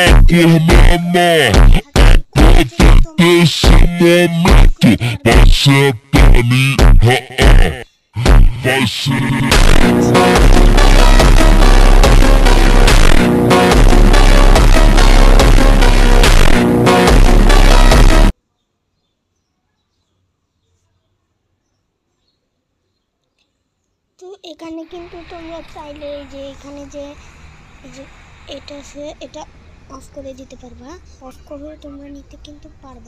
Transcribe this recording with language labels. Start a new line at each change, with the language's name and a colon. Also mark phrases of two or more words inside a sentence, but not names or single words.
Spanish: ese momento va a ser va a ser
Bangla: তো এখানে কিন্তু তোমরা চাইলে যে এখানে যে এটা আছে এটা অফ করে দিতে পারবা, অফ করে তোমরা নিতে কিন্তু পারবা।